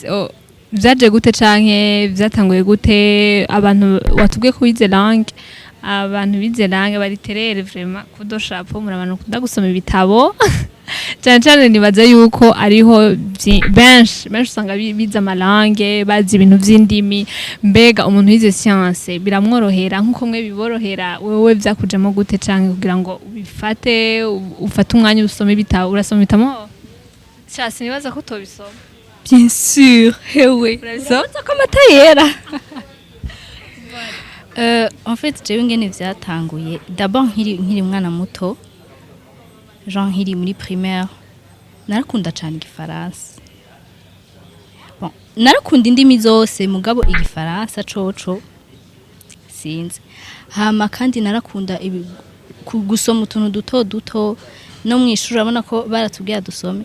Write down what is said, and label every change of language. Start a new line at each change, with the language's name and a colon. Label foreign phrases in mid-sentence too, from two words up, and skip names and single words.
Rundi: Vyaje gute canke vyatanguye gute abantu watubwiye ko wize langue abantu bize langue bariterere vraiment kudoshapo muri abantu kunda gusoma ibitabo cyane cyane nibaza yuko ariho benshi usanga bize amalangue bazi ibintu vy'indimi mbega umuntu wize science biramworohera nkuko mwe biborohera wewe vyakujemo gute canke kugira ngo ubifate ufate umwanya usome ibitabo urasoma ibitabo cyase nibaza ko tobisoma.
French: Bien sûr,
Rundi: hewe. Urabisoza ko amata yera.
French: En fait,
Rundi: jewe ngene vyatanguye. D'abord nkiri mwana muto. Jean nkiri muri primaire. Narakunda cyane igifaransa. Bon, narakunda indimi zose mugabo igifaransa coco sinzi. Hama kandi narakunda gusoma utuntu duto no mwishuri urabona ko baratubwiye dusome.